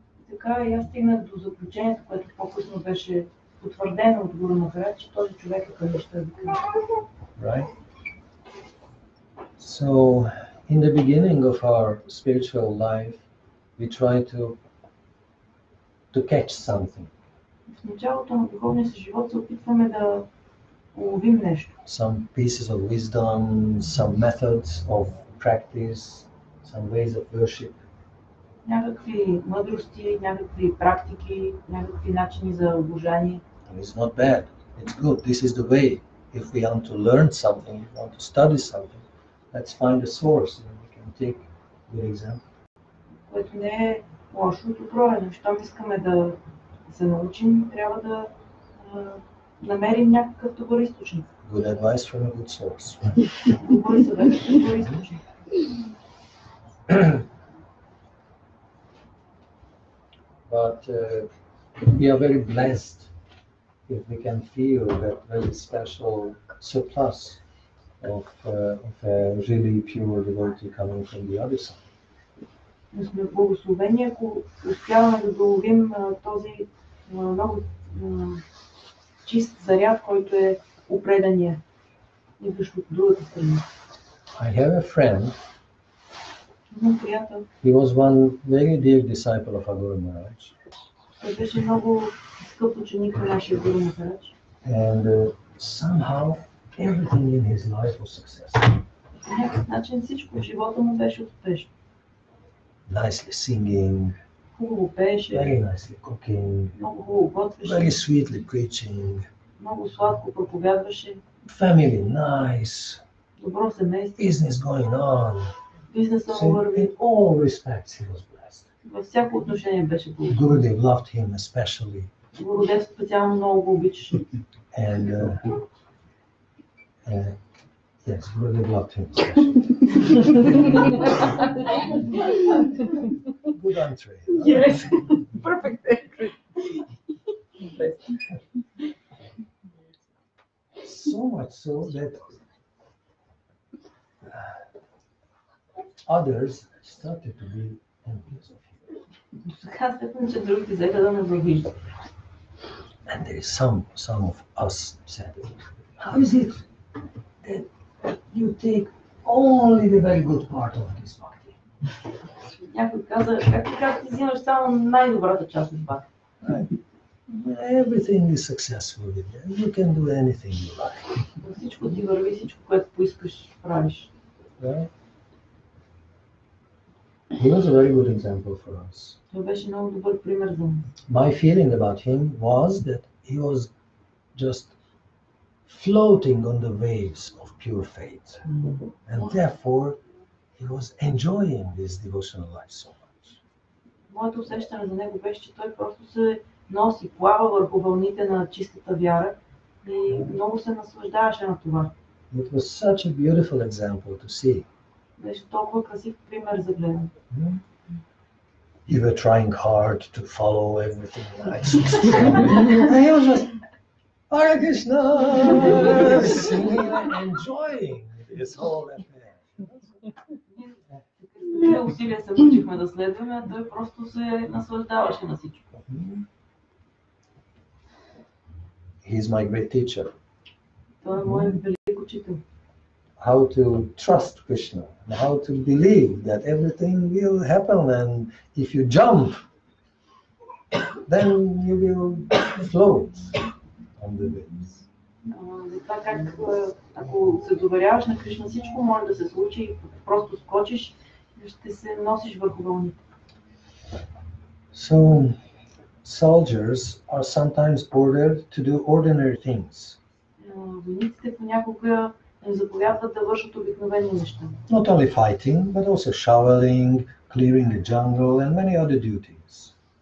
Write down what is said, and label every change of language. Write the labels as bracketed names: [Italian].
[Bulgarian] Така и аз стигнах до заключението, което по-късно беше потвърдено от Гуру Махарадж, че този човек е Каништа Адхикари. [English] Right? So, in the beginning of our spiritual life, we try to catch something. [Bulgarian] В началото на духовния си живот се опитваме да уловим нещо. [English] Some pieces of wisdom, some methods of practice, some ways of worship. [Bulgarian] Някакви мъдрости, някакви практики, някакви начини за обожание. [English] And it's not bad, it's good. This is the way. If we want to learn something, if we want to study something, let's find a source and we can take a good example. [Bulgarian] Което не е лошо, добро е, но щом искаме да се научим, трябва да намерим някакъв добър източник. [English] Good advice from a good source. [Bulgarian] Добър съвет, добър източник. [English] But we are very blessed if we can feel that very special surplus of a really pure devotee coming from the other side. [Bulgarian] Но сме благословени, ако успяваме да доловим този много чист заряд, който е опредания, идващ от другата страна. [English] I have a friend. [Bulgarian] Имам приятел. [English] He was one very dear disciple of Guru Maharaj. [Bulgarian] Той беше много скъп ученик на нашия Гуру Махарадж. [English] And somehow everything in his life was successful. [Bulgarian] По някакъв начин всичко в живота му беше успешно. [English] Nicely singing, [Bulgarian] Хубаво пееше, [English] very nicely cooking, [Bulgarian] много хубаво готвеше, [English] very sweetly preaching, [Bulgarian] много сладко проповядваше, [English] family nice, [Bulgarian] добро семейство, [English] business going on. [Bulgarian] бизнеса [English] So [Bulgarian] му [English] in [Bulgarian] върви, [English] all respects he was blessed. [Bulgarian] във всяко отношение беше благословен. [English] Gurudev loved him especially. [Bulgarian] Гурудев специално много го обичаше. [English] And yes, Gurudev loved him especially. Good entry. Yes, perfect entry. So much so that others started to be envious of him. [Bulgarian] Така степен, че другите взеха да ме завиждат. [English] And there is some of us said, how is it that you take only the very good part of this bhakti? [Bulgarian] Някой каза, как ти взимаш само най-добрата част от бхакти? [English] Everything is successful with you. You can do anything you like. [Bulgarian] Всичко ти върви, всичко, което поискаш, правиш. [English] Right? He was a very good example for us. [Bulgarian] Той беше много добър пример за нас. [English] My feeling about him was that he was just floating on the waves of pure faith. And therefore, he was enjoying his devotional life so much. [Bulgarian] Моето усещане за него беше, че той просто се носи, плава върху вълните на чистата вяра и много се наслаждаваше на това. [English] It was such a beautiful example to see. [Bulgarian] Беше толкова красив пример за гледане. [English] You were trying hard to follow everything nice. And he was just, Hare Krishna, singing and enjoying this whole affair. [Bulgarian] Какви усилия се мъчихме да следваме, а той просто се наслаждаваше на всичко. [English] He is my great teacher. [Bulgarian] Той е мой велик учител. [English] How to trust Krishna, and how to believe that everything will happen, and if you jump, then you will float on the waves. [Bulgarian] За това как, ако се доверяваш на Кришна, всичко може да се случи и просто скочиш и ще се носиш върху вълните. [English] So, soldiers are sometimes ordered to do ordinary things. [Bulgarian] Войниците понякога им заповядват да вършат обикновени неща. [English] Not only fighting, but also showering, clearing the jungle, and many other duties.